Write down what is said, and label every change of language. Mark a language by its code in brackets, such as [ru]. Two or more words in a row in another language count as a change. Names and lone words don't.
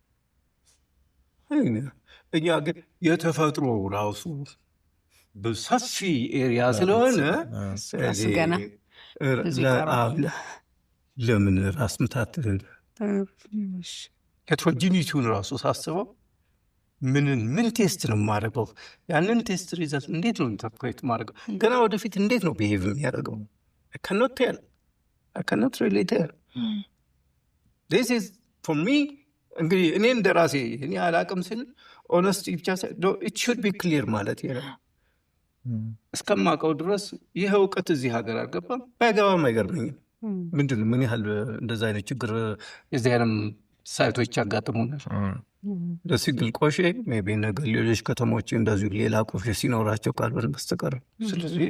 [am] እኛ ግን የተፈጥሮ ራሱ በሰፊ ኤሪያ ስለሆነ ለምን ራስ ምታት ሄትሮጂኒቲውን ራሱ ሳስበው ምን ቴስት ነው የማደርገው? ያንን [en] test result [am] እንዴት ነው ኢንተርፕሬት ማድረገው? ገና ወደፊት እንዴት ነው ቢሄቭ የሚያደርገው? [en] I cannot relate there. This is for me [am] እንግዲህ እኔ እንደ ራሴ እኔ አላቅም ስል ኦነስቲ ብቻ [en] it should be clear [am] ማለት ነው። እስከማውቀው ድረስ ይህ እውቀት እዚህ ሀገር አልገባም፣ ባይገባም አይገርመኝም። ምንድን ነው ምን ያህል እንደዛ አይነት ችግር የዚህ አይነት ሳይቶች ያጋጥሙናል። ለሲግል ቆሼ [en] may be [am] ነገር ሌሎች ከተሞች እንደዚሁ ሌላ ቆሼ ሲኖራቸው ካልሆነ በስተቀር። ስለዚህ